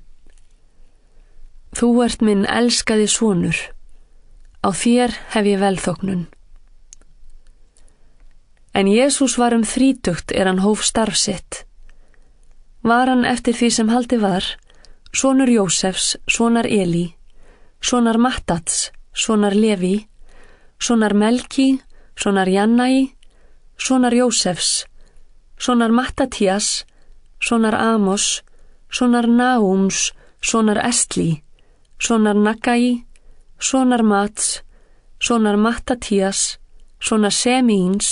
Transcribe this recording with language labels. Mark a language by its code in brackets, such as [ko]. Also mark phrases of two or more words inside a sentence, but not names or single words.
[is] Þú ert minn elskaði sonur, á þér hef ég velþóknun. En Jesús var 30 hann hóf starf sitt. Var hann eftir því sem haldið var, sonur Jósefs, sonar Elí, sonar Mattats, sonar Leví, sonar Melki, sonar Jannai, sonar Jósefs, sonar Mattatías, sonar Amos, sonar Naúms, sonar Estli, sonar Nagai, sonar Mats, sonar Mattatías, sonar Semíns,